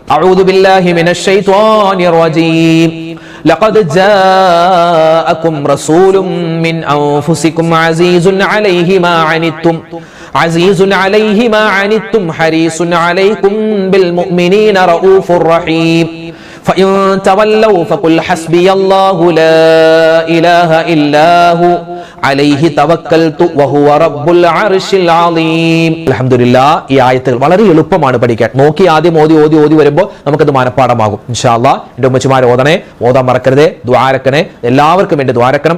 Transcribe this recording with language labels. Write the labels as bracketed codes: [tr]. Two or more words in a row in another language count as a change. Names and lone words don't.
[ar] أعوذ بالله من الشيطان الرجيم. لقد جاءكم رسول من أنفسكم عزيز عليه ما عنتم عزيز عليه ما عنتم حريص عليكم بالمؤمنين رءوف رحيم. فإن تولوا فقل حسبي الله لا إله إلا هو عليه توكلت وهو رب العرش العظيم. [ml] അൽഹംദുലില്ലാഹ് ഈ ആയത്തുകൾ വളരെ എളുപ്പമാണ് പഠിക്കാൻ. നോക്കി ആദ്യം ഓതി വരുമ്പോൾ നമുക്കത് മനഃപ്പാഠമാകും. [ar] إن شاء الله [ml] എൻ്റെ ഉമ്മച്ചിമാരെ ഓതാൻ മറക്കരുതേ. ദുആ രക്കണേ, എല്ലാവർക്കും വേണ്ടി ദുആ രക്കണം.